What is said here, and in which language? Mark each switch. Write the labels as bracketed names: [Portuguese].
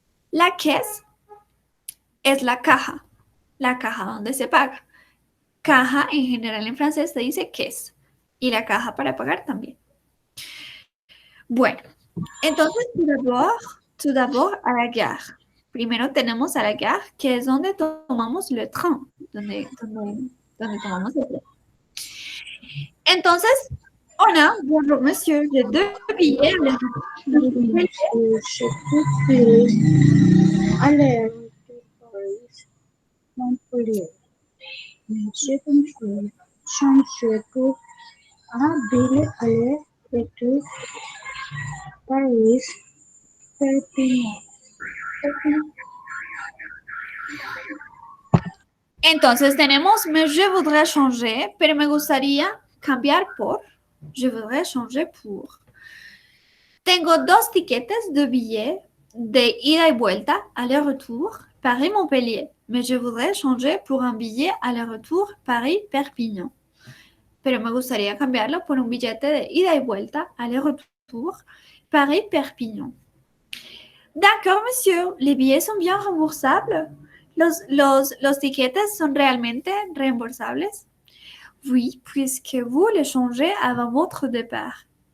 [Spanish] La caisse es la caja donde se paga. Caja en general en francés se dice caisse. Y la caja para pagar también. Bueno, entonces, [French] tout d'abord à la gare. [Spanish] Primero tenemos a la gare, que es donde tomamos [French] le train, [Spanish] donde tomamos el tren. Entonces, hola, [French] bonjour monsieur, j'ai deux billets. Aller Montpellier. Monsieur Contrôle, change pour un billet aller-retour Paris, Perpignan. [Spanish] Entonces tenemos, [French] je voudrais changer, [Spanish] pero me gustaría cambiar por, [French] je voudrais changer pour. [Spanish] Tengo dos tiquetes de billets de ida y vuelta, aller-retour, Paris-Montpellier, [French] mais je voudrais changer pour un billet aller-retour Paris-Perpignan. [Spanish] Pero me gustaría cambiarlo por un billete de ida y vuelta, aller-retour Paris-Perpignan. [French] D'accord, monsieur, les billets sont bien remboursables. [Spanish] Los tiquetes son realmente reembolsables? [French] Oui, puisque vous les changez avant votre départ.